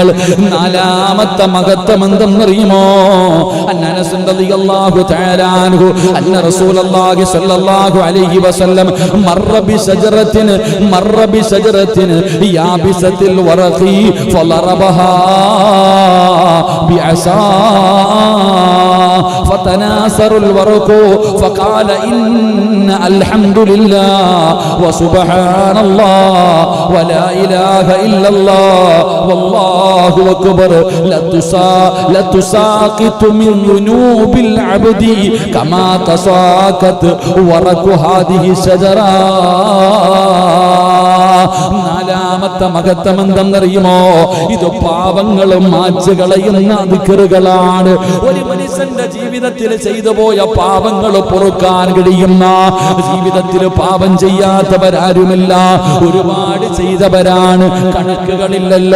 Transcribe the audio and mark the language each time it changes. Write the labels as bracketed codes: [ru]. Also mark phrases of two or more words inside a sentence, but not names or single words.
[ml] 4ാമത്തെ മഹത്വം എന്തെന്നറിയുമോ? [ar] أنس رضي الله تعالى عنه أن رسول الله صلى الله عليه وسلم مر بشجرة يابسة الورق فضربها بعصاه فتناثر الورق فقال إن الحمد لله وسبحان الله ولا إله إلا الله والله أكبر لتساقط من ذنوب العبد كما تساقط ورق هذه الشجرة. [ml] 4ാമത്തെ മഹത്വം എന്തെന്നറിയുമോ? ഇത് പാപങ്ങളും മായ്ച്ചു കളയുന്ന ദിക്റുകളാണ്. ഒരു മനുഷ്യന്റെ ജീവിതത്തിൽ ചെയ്തു പോയ പാപങ്ങൾ പൊറുക്കാൻ കഴിയുന്ന, ജീവിതത്തിൽ പാപം ചെയ്യാത്തവരാരുമില്ല, ഒരുപാട് ചെയ്തവരാണ്, കണക്കുകളില്ലല്ലോ.